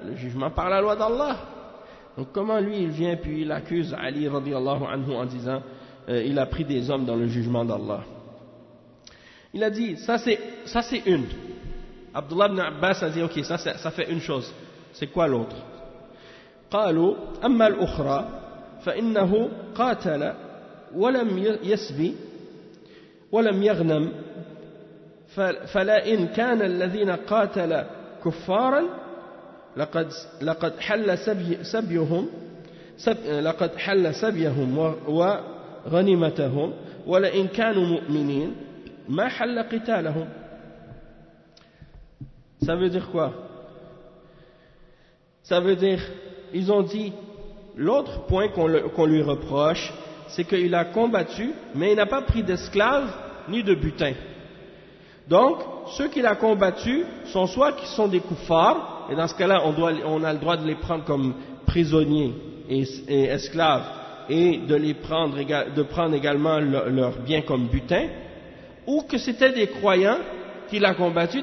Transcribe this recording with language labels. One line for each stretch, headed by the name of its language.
French: Le jugement par la loi d'Allah. Donc comment lui, il vient puis il accuse Ali radiallahu anhu en disant il a pris des hommes dans le jugement d'Allah. Il a dit, ça c'est une. Abdullah ibn Abbas a dit, ok, ça fait une chose. C'est quoi l'autre?
Arabic: قالوا أما الأخرى فإنه قاتل ولم يسبي ولم يغنم فلا إن كان الذين قاتل كفارا لقد حل سبيهم وغنمتهم ولئن كانوا مؤمنين ما حل قتالهم.
French: Ça veut dire quoi? Ça veut dire, ils ont dit, L'autre point qu'on lui reproche, c'est qu'il a combattu, mais il n'a pas pris d'esclaves ni de butin. Donc, ceux qu'il a combattus sont soit qui sont des koufars, et dans ce cas-là, on a le droit de les prendre comme prisonniers et esclaves, et de prendre également leur bien comme butin, ou que c'était des croyants qu'il a combattus.